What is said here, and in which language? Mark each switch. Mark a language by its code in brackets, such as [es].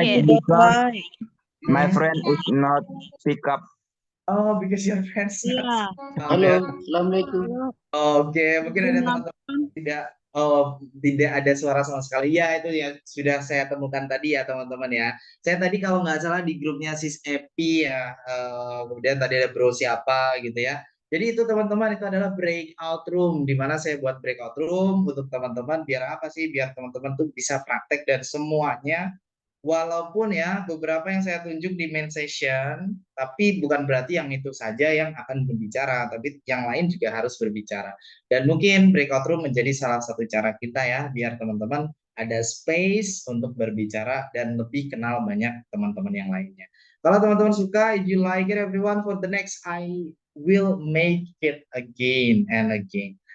[en] like because my friend is not pick up. Oh, because your friends not. [id] Halo, Assalamualaikum. Oke, mungkin ada teman-teman tidak ada suara sama sekali. Ya, itu ya sudah saya temukan tadi ya teman-teman ya. Saya tadi kalau nggak salah di grupnya Sis Epi ya, kemudian tadi ada bro siapa gitu ya. Jadi itu teman-teman itu adalah breakout room di mana saya buat breakout room untuk teman-teman biar apa sih? Biar teman-teman tuh bisa praktek dan semuanya. Walaupun ya beberapa yang saya tunjuk di main session, tapi bukan berarti yang itu saja yang akan berbicara, tapi yang lain juga harus berbicara. Dan mungkin breakout room menjadi salah satu cara kita ya, biar teman-teman ada space untuk berbicara dan lebih kenal banyak teman-teman yang lainnya. Kalau teman-teman suka, [en] if you like it everyone, for the next I will make it again and again.